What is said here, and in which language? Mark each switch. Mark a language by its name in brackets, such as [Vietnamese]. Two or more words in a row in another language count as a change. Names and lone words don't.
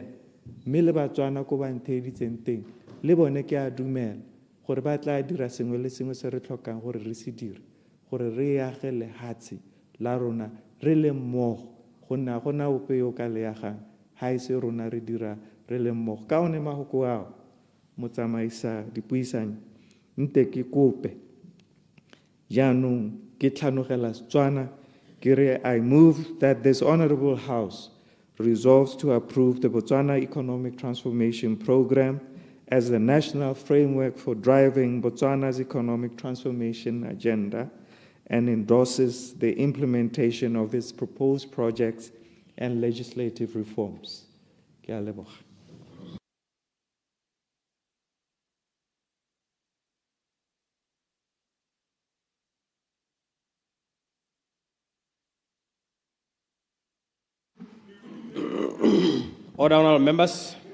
[Tswana] Mme le Batswana ko ba ntheeditseng teng le bone ke a dumela gore ba tla dira sengwe le sengwe se re tlhokang gore re se dire gore re age lehatshe la rona re le mmogo gonna gona ope yo ka le agang ha e se rona re dira re le mmogo. Ka one mahoko ao motsamaisa dipuisanyo nte ke kope jaanong ke tlhanogela Setswana ke re [English] I move that this honorable house resolves to approve the Botswana Economic Transformation Program as the national framework for driving Botswana's economic transformation agenda and endorses the implementation of its proposed projects and legislative reforms. [Tswana] Ke a leboga. [English] Order, honorable members.